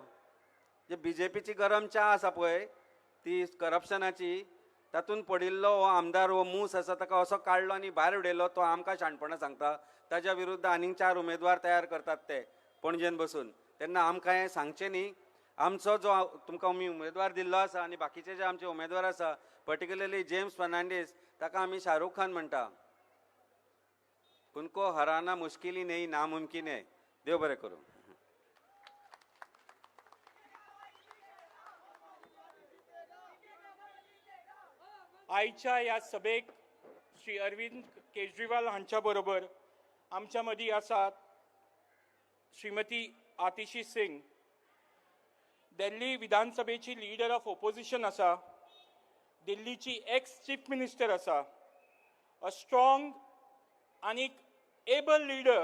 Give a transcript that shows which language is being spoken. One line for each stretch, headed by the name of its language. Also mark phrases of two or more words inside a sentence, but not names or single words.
Konkani: जे बीजेपीची गरम च्या आसा पळय ती करप्शनाची, तातूंत पडिल्लो हो आमदार, हो मूस आसा, ताका असो काडलो आनी भायर उडयलो. तो आमकां शाणपणां सांगता. ताच्या विरुद्ध आनीक 4 उमेदवार तयार करतात ते पणजेन बसून. तेन्ना आमकां हें सांगचें न्ही. आमचो जो तुमकां आमी उमेदवार दिल्लो आसा आनी बाकीचे जे आमचे उमेदवार आसा, पर्टिक्युलरली जेम्स फर्नांडीस, ताका आमी शाहरुख खान म्हणटा.
Hindi: उनको हराना मुश्किल ही नहीं, नामुमकिन है.
Konkani: देव बरें करूं. आयच्या ह्या सभेक श्री अरविंद केजरीवाल हांच्या बरोबर आमच्या मदीं आसात श्रीमती आतिशी सिंग, दिल्ली विधानसभेची
English: leader of opposition
Konkani: आसा, दिल्लीची
English: ex chief minister
Konkani: आसा,
English: a strong
Konkani: आनी
English: able leader.